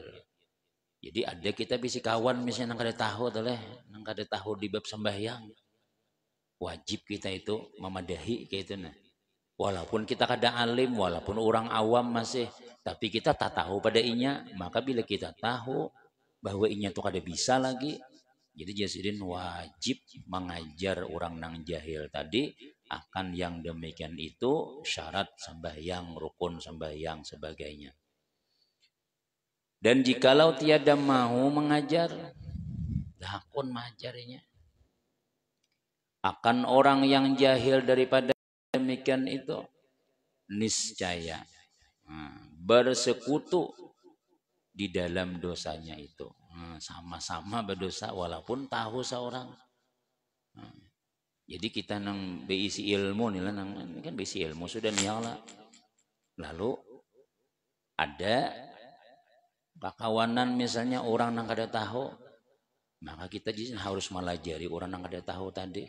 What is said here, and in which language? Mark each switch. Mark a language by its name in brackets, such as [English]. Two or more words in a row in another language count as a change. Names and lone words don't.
[Banjar] Jadi ada kita bisi kawan misalnya nang kada tahu toleh, nang kada tahu di bab sembahyang, wajib kita itu memadahi kayak itu nah. Walaupun kita kada alim, walaupun orang awam masih, tapi kita tak tahu pada inya, maka bila kita tahu bahwa inya itu kada bisa lagi, jadi jasidin wajib mengajar orang nang jahil tadi akan yang demikian itu syarat sembahyang, rukun sembahyang sebagainya. [Malay] Dan jikalau tiada mau mengajar, lakon mengajarinya akan orang yang jahil daripada demikian itu, niscaya bersekutu di dalam dosanya itu. [Indonesian] Sama-sama berdosa walaupun tahu seorang. [Banjar] Jadi kita nang beisi ilmu nih lah, ini kan beisi ilmu sudah nyala. Lalu ada kawanan misalnya orang nang kada tahu, maka kita harus melajari orang nang kada tahu tadi.